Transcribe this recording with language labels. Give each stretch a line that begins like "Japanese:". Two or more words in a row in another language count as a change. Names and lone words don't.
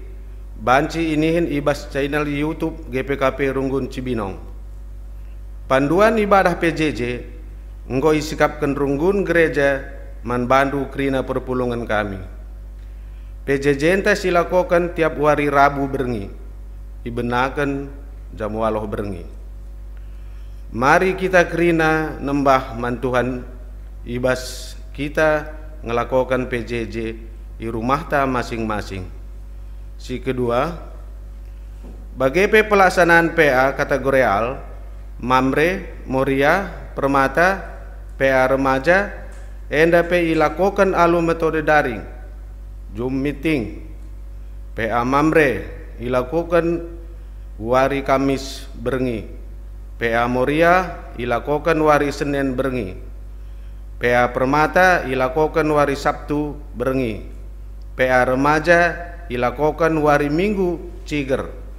Batak Karo: Banci inihin ibas channel YouTube GPKP Runggun Cibinong. Panduan ibadah PJJ engkau isikapkan Runggun gereja man bandu krina perpulungan kami. PJJ enta silakokan tiap hari Rabu berengi, ibenakan jam waloh berengi.
Indonesian: Mari kita
Batak Karo: krina nembah man Tuhan ibas kita ngelakokan PJJ di rumah ta masing-masing. Si kedua, bagi pelaksanaan PA kategorial, Mamre, Moria, Permata, PA remaja, enda PI lakukan alu metode daring, Zoom meeting. PA Mamre ilakukan wari Kamis berengi, PA Moria ilakukan wari Senin berengi, PA Permata ilakukan wari Sabtu berengi, PA remaja ilakokan wari minggu ciger.